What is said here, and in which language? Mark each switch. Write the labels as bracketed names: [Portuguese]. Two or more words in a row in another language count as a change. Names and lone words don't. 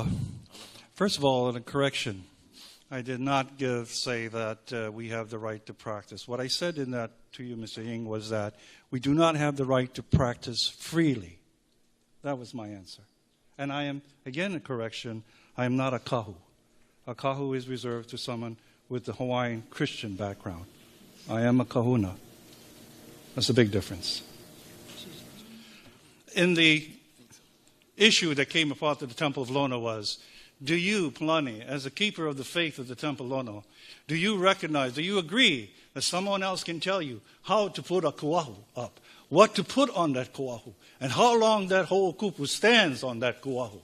[English] First of all, a correction. I did not say that we have the right to practice. What I said in that to you, Mr. Ying, was that we do not have the right to practice freely. That was my answer. And I am, again, a correction, I am not a kahu. A kahu is reserved to someone with the Hawaiian Christian background. I am a kahuna. That's a big difference. In the issue that came about to the Temple of Lono was, do you, Palani, as a keeper of the faith of the Temple of Lono, do you recognize, do you agree that someone else can tell you how to put a kuahu up, what to put on that kuahu, and how long that whole kupu stands on that kuahu?